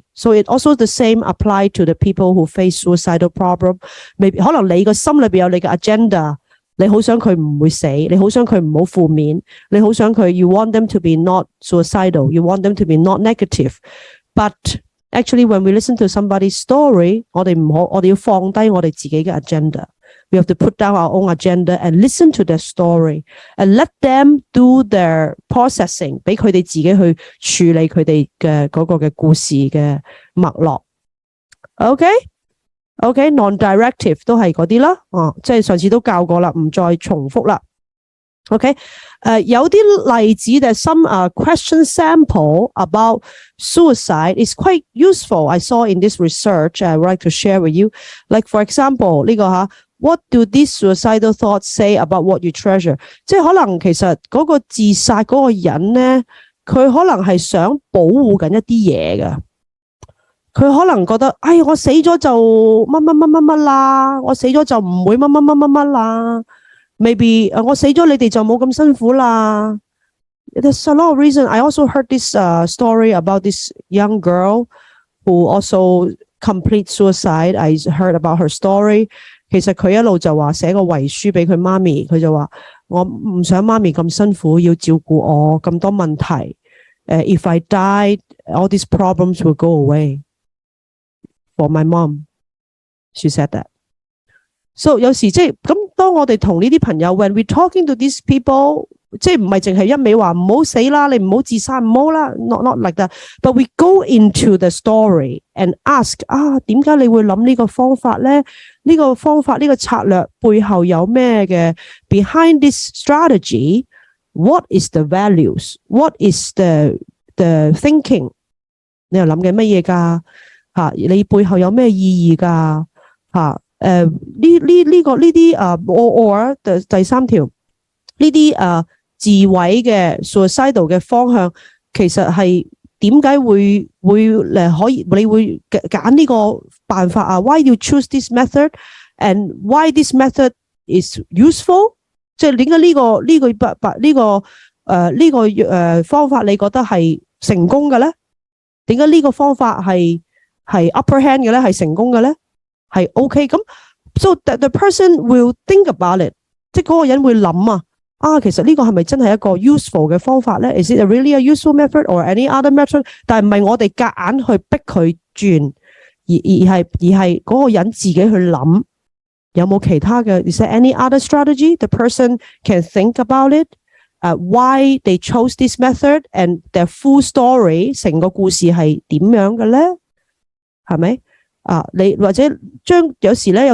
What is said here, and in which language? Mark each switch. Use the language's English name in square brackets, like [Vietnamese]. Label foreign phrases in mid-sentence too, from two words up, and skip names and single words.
[English] So it also the same apply to the people who face suicidal problem. [Cantonese] Maybe 可能你個心裏邊有你嘅 agenda， 你好想佢唔會死，你好想佢唔好負面，你好想佢 [English] you want them to be not suicidal, you want them to be not negative. But actually when we listen to somebody's story, [Cantonese] 我哋要放低我哋自己嘅 [English] agenda.We have to put down our own agenda and listen to their story and let them do their processing [Cantonese] 俾佢哋自己去處理佢哋嘅嗰個嘅故事嘅脈絡 [English] OK non-directive [Cantonese] 都係嗰啲啦即係上次都教過啦唔再重複啦 [English] OK [Cantonese] 有啲例子 [English] there's some question sample about suicide is quite useful I saw in this research I would like to share with you like for example 呢個 What do these suicidal thoughts say about what you treasure? [Cantonese] 即係可能其實嗰個自殺嗰個人呢，佢可能係想保護緊一啲嘢㗎。佢可能覺得，我死咗就乜乜乜乜乜啦，我死咗就唔會乜乜乜乜乜啦。Maybe 我死咗你哋就冇咁辛苦啦。 [English] There's a lot of reason. I also heard this story about this young girl who also complete suicide. I heard about her story. [Cantonese] 其實佢一路就話寫個遺書俾佢媽咪，佢就話我唔想媽咪咁辛苦要照顧我咁多問題。 [English] If I died, all these problems will go away. For my mom, she said that. [Cantonese] So 有時即係咁，當我哋同呢啲朋友 [English] when we talking to these people， [Cantonese] 即係唔係淨係一味話唔好死啦，你唔好自殺唔好啦 ， [English] not like that. But we go into the story and ask [Cantonese] 點解你會諗呢個方法咧？呢個方法呢個策略背後有咩嘅 [English] behind this strategy what is the values what is the thinking [Cantonese] 你又諗緊乜嘢㗎你背後有咩意義㗎呢個呢啲or 第三條呢啲自毀嘅 suicidal 嘅方向其實係點解會可以你會揀呢個辦法啊 [English] Why you choose this method and why this method is useful [Cantonese] 即係點解呢個方法你覺得係成功嘅咧點解呢個方法係 [English] upper hand [Cantonese] 嘅咧係成功嘅咧係 OK 咁 [English] so the person will think about it [Cantonese] 即係嗰個人會諗其實呢個係咪真係一個 useful 嘅方法咧 [English] Is it really a useful method or any other method [Cantonese] 但係唔係我哋夾硬去逼佢轉而係嗰個人自己去諗有冇其他嘅 [English] Is there any other strategy the person can think about it why they chose this method and their full story [Cantonese] 成個故事係點樣嘅咧係咪你或者有時咧有